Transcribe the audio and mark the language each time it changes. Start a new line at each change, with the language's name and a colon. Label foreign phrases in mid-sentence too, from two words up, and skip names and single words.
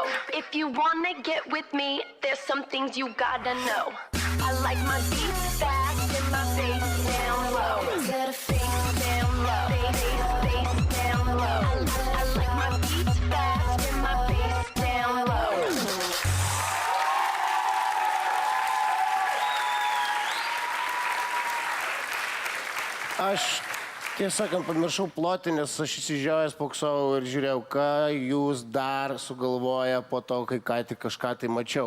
English: If you wanna get with me, there's some things you gotta know. I like my beats fast and my bass down low. Bass down low. Bass down low. I like my beats fast and my bass down low.
Lithuanian: Aš, tiesą sakant, pamiršau ploti, nes aš įsižiojęs poksau ir žiūrėjau, ką jūs dar sugalvoja po to, kai ką tik kažką tai mačiau.